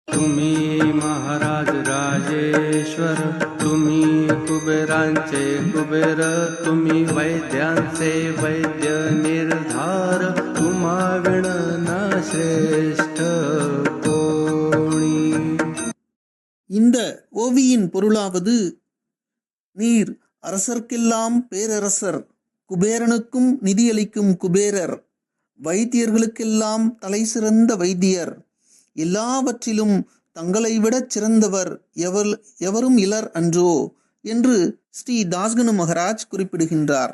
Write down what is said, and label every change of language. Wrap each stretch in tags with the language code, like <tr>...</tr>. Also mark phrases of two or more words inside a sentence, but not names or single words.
<mr>तुम्ही महाराज राजेश्वर, तुम्ही कुबेरांचे कुबेर, तुम्ही वैद्यांचे वैद्य निर्धार, तुम्हा विण न श्रेष्ठ कोणी.</mr> <ta>இந்த ஓவியின் பொருளாவது, நீர் அரசர்க்கெல்லாம் பேரரசர், குபேரனுக்கும் நிதியளிக்கும் குபேரர், வைத்தியர்களுக்கெல்லாம் தலை சிறந்த வைத்தியர், எல்லாவற்றிலும் தங்களை விடச் சிறந்தவர் எவரும் இலர் அன்றோ என்று ஸ்ரீ தாஸ்கனு மகராஜ் குறிப்பிடுகின்றார்.</ta>